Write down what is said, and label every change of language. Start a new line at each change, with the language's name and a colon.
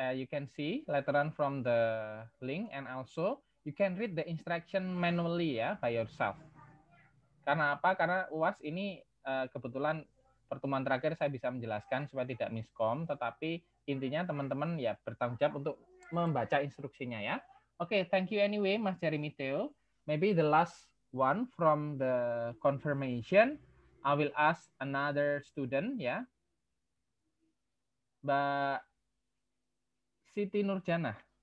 English: You can see later on from the link, and also you can read the instruction manually ya by yourself.
Indonesian: Karena apa? Karena UAS ini kebetulan pertemuan terakhir saya bisa menjelaskan supaya tidak miskom, tetapi intinya teman-teman ya bertanggung jawab untuk membaca instruksinya ya.
English: Oke, thank you anyway Mas Jeremy Theo. Maybe the last one from the confirmation, I will ask another student ya. Mbak Siti Nurjana.